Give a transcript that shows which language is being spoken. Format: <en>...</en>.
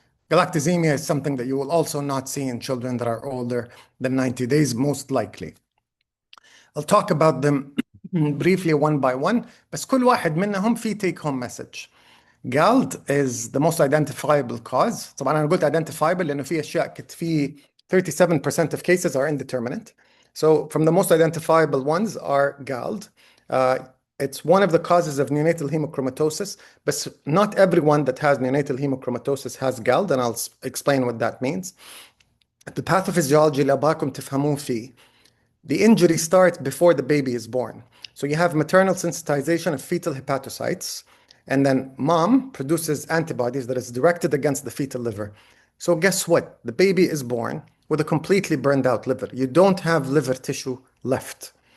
<en>Galactosemia is something that you will also not see in children that are older than 90 days, most likely. I'll talk about them briefly one by one,</en> <ar>بس كل واحد منهم في</ar> <en>take home message. GALT is the most identifiable cause.</en> <ar>طبعا أنا قلت identifiable لأنه في أشياء في 37%</ar> <en>of cases are indeterminate. So from the most identifiable ones are GALT. It's one of the causes of neonatal hemochromatosis, but not everyone that has neonatal hemochromatosis has GALT, and I'll explain what that means. The pathophysiology</en> <ar>اللي أبغاكم تفهمون فيه.</ar> <en>The injury starts before the baby is born. So you have maternal sensitization of fetal hepatocytes, and then mom produces antibodies that is directed against the fetal liver. So guess what? The baby is born with a completely burned out liver. You don't have liver tissue left.</en>